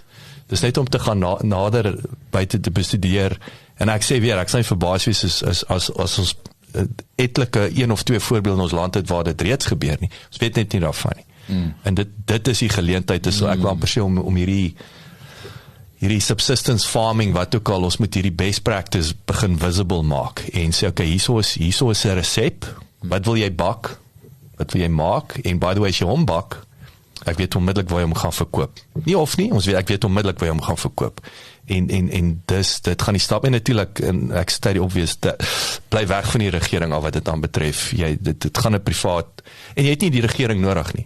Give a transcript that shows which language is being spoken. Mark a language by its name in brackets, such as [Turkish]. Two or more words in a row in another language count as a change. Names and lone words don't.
[Afrikaans] Dis net om te gaan nader buite te bestudeer, en ek sê weer, ek sê verbaas wees as ons etlike 1 of 2 voorbeelde in ons land het waar dit reeds gebeur nie, ons weet net nie daarvan nie, en dit is die geleentheid, is ek wil amper sê om hierdie [English] subsistence farming, [Afrikaans] wat ook al, ons moet hierdie [English] best practice [Afrikaans] begin visible maak, en sê, okay, hierso is 'n resep, wat wil jy bak, wat wil jy maak, en [English] by the way, [Afrikaans] as jy hom bak, ek weet onmiddellik waar jy hom gaan verkoop. Nie of nie, ek weet onmiddellik waar jy hom gaan verkoop. En dit gaan die stap, en natuurlijk, en ek sê die obvious, bly weg van die regering al wat dit aan betref. Dit gaan 'n privaat, en jy het nie die regering nodig nie.